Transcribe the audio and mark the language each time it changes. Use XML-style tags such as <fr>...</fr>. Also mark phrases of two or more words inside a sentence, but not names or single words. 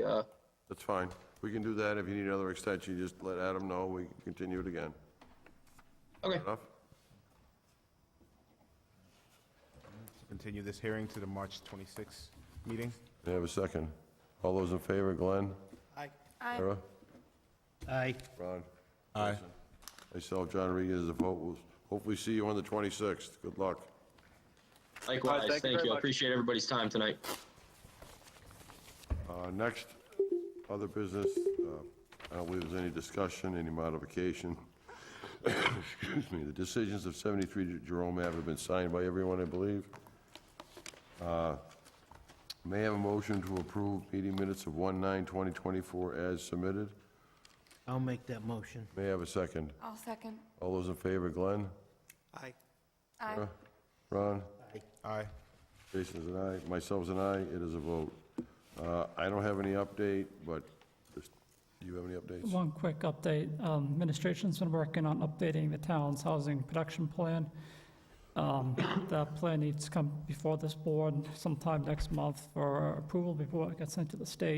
<en>That's fine. We can do that. If you need another extension, just let Adam know. We can continue it again. okay. Enough? Continue this hearing to the March 26th meeting. May I have a second? All those in favor, Glenn? Aye. Sarah? Aye. Ron? Aye. Myself, John Regan, is a vote. We'll hopefully see you on the 26th. Good luck. Likewise, thank you. I appreciate everybody's time tonight. Next, other business. I don't believe there's any discussion, any modification. Excuse me. The decisions of 73 Jerome Ave have been signed by everyone, I believe. May I have a motion to approve meeting minutes of 1/9/2024 as submitted? I'll make that motion. May I have a second? I'll second. All those in favor, Glenn? Aye. Aye. Sarah? Ron? Aye. Jason's an aye. Myself's an aye. It is a vote. I don't have any update, but do you have any updates? One quick update. Administration's been working on updating the town's housing production plan. That plan needs to come before this board sometime next month for approval before it gets sent to the state.</en>